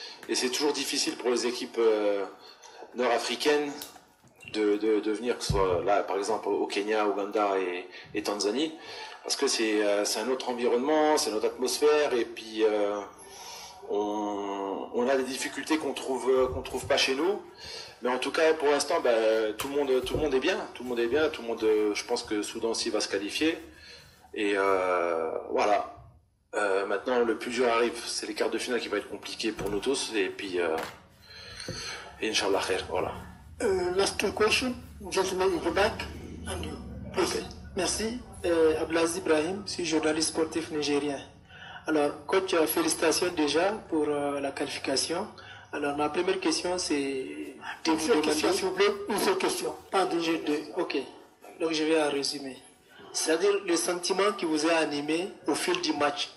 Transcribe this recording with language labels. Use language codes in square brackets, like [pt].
[fr] Et c'est toujours difficile pour les équipes nord-africaines de venir, que ce soit là, par exemple, au Kenya, Ouganda et Tanzanie, parce que c'est un autre environnement, c'est notre atmosphère, et puis on a des difficultés qu'on trouve pas chez nous. Mais en tout cas, pour l'instant, tout le monde est bien. Je pense que Soudan aussi va se qualifier. Et voilà. Maintenant, le plus dur arrive. C'est les quarts de finale qui va être compliqué pour nous tous. Et puis, [ar] Inch'Allah khair. [fr] Voilà. [en] Last question, gentleman in the back. And you, please. [fr] Okay. Merci. Abdelaziz Ibrahim, je suis journaliste sportif nigérien. Alors, coach, félicitations déjà pour la qualification. Alors, ma première question, c'est de vous demander... S'il vous plaît, une seule question. Pardon. Ok, donc je vais en résumer. C'est-à-dire le sentiment qui vous a animé au fil du match.